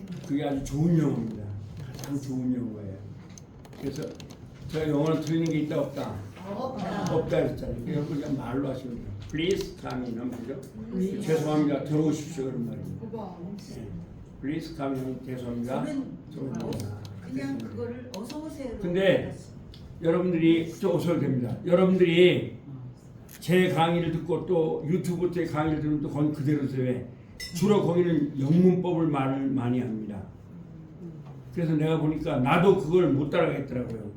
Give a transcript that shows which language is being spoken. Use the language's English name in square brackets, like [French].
[Korean] 그게 아주 좋은 영어입니다. 가장 좋은 영어예요. 그래서 제가 영어를 틀리는 게 있다 없다? 없다 그랬잖아요. 그래서 그냥 말로 하시면 돼요. [English] Please come in [Korean] 하면 되죠. 죄송합니다. 들어오십시오 그런 말입니다. [English] Please come in [Korean] 죄송합니다. 그냥 그거를 어서 오세요. 근데 여러분들이 좀 오셔도 됩니다. 여러분들이 제 강의를 듣고 또 유튜브 때 강의를 들으면 또 거기 그대로 돼. 주로 거기는 영문법을 말을 많이 합니다. 그래서 내가 보니까 나도 그걸 못 따라가겠더라고요.